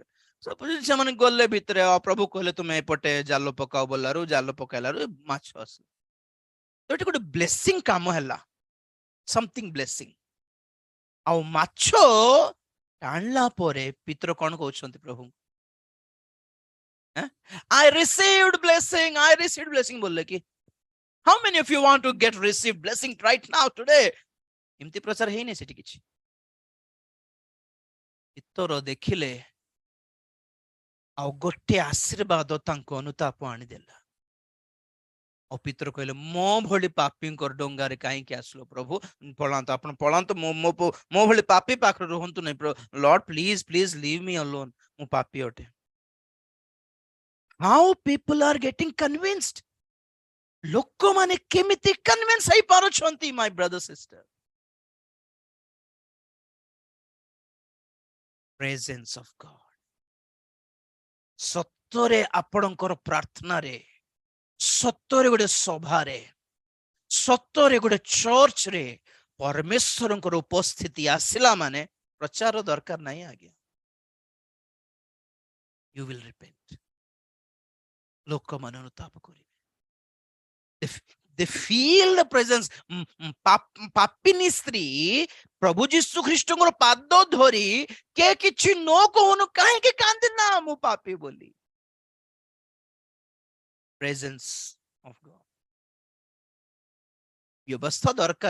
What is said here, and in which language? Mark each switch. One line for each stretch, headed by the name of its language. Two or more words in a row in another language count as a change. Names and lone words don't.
Odia: ସେମାନେ ଗଲେ ଭିତରେ, ପ୍ରଭୁ କହିଲେ ତୁମେ ଏପଟେ ଜାଲ ପକାଅ ବୋଲାରୁ ଜାଲ ପକାଇଲାରୁ ମାଛ ଆସିଲେ। ତ ଏଠି ଗୋଟେ ବ୍ଲେସିଂ କାମ ହେଲା,
English: something blessing.
Odia: ଆଉ ମାଛ ଟାଣିଲା ପରେ ପିତର କଣ କହୁଛନ୍ତି ପ୍ରଭୁ?
English: I received blessing
Odia: ବୋଲଲେ କି
English: how many of you want to get received blessing right now today?
Odia: ଏମିତି ପ୍ରଚାର ହେଇନି ସେଠି କିଛି। ପିତର ଦେଖିଲେ ଆଉ ଗୋଟେ ଆଶୀର୍ବାଦ ତାଙ୍କୁ ଅନୁତାପ ଆଣିଦେଲା। ଆଉ ପିତର କହିଲେ, ମୋ ଭଳି ପାପୀଙ୍କର ଡଙ୍ଗାରେ କାହିଁକି ଆସିଲ ପ୍ରଭୁ? ପଳାନ୍ତୁ, ଆପଣ ପଳାନ୍ତୁ, ମୋ ଭଳି ପାପୀ ପାଖରେ ରୁହନ୍ତୁ ନାହିଁ।
English: Lord please leave me alone,
Odia: ମୁଁ ପାପୀ ଅଟେ।
English: How people are getting convinced?
Odia: ଲୋକମାନେ କେମିତି କନଭିନ୍ସ ହେଇପାରୁଛନ୍ତି?
English: my brother sister, presence of God।
Odia: ସତରେ ଆପଣଙ୍କର ପ୍ରାର୍ଥନାରେ, ସତରେ ଗୋଟେ ସଭାରେ, ସତରେ ଗୋଟେ ଚର୍ଚ୍ଚରେ ପରମେଶ୍ୱରଙ୍କର ଉପସ୍ଥିତି ଆସିଲା ମାନେ ପ୍ରଚାର ଦରକାର ନାହିଁ ଆଜ୍ଞା।
English: You will repent।
Odia: ଲୋକମାନେ ଅନୁତାପ କରିବେ।
English: They feel the presence।
Odia: ପାପିନୀ ସ୍ତ୍ରୀ ପ୍ରଭୁ ଯୀଶୁ ଖ୍ରୀଷ୍ଟଙ୍କର ପାଦ ଧରି, କେ କିଛି ନ କହୁନୁ କାହିଁକି କାନ୍ଦିନା ମୁଁ ପାପୀ ବୋଲି।
English: presence of God.
Odia: ବ୍ୟବସ୍ଥା ଦରକାର।